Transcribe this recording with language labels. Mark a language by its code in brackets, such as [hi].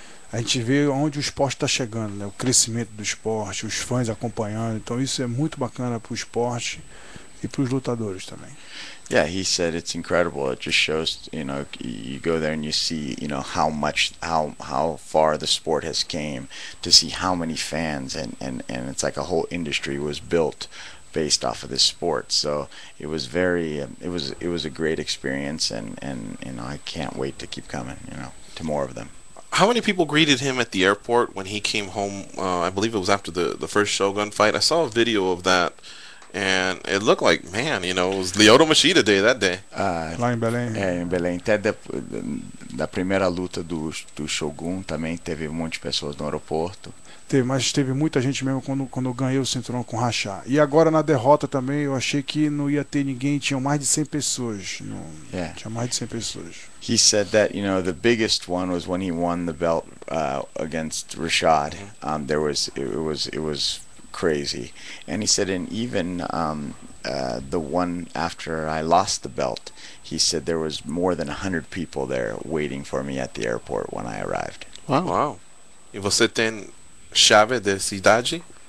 [pt] A gente vê onde o esporte está chegando, né? O crescimento do esporte, os fãs acompanhando. Então isso é muito bacana para o esporte e para os lutadores também. [en] Yeah, he said it's incredible. It just shows, you know, you go there and you see, you know, how far the sport has came, to see how many fans, and it's like a whole industry was built based off of this sport. So it was very, it was a great experience, and you know, I can't wait to keep coming, you know, to more of them. How many people greeted him at the airport when he came home? I believe it was after the first Shogun fight. I saw a video of that. And it looked like, man, you know, it was Lyoto Machida Day that day. [pt] Lá em Belém. Em Belém. Até da primeira luta do Shogun também teve um monte de pessoas no aeroporto. Mas teve muita gente mesmo quando eu ganhei o cinturão com o Rachá. E agora na derrota também eu achei que não ia ter ninguém, tinham mais de 100 pessoas. Tinha mais de 100 pessoas. [en] He said that, you know, the biggest one was when he won the belt against Rashad. It was crazy. And he said, and even the one after I lost the belt, he said there was more than 100 people there waiting for me at the airport when I arrived. Wow. [pt] E você tem chave de cidade?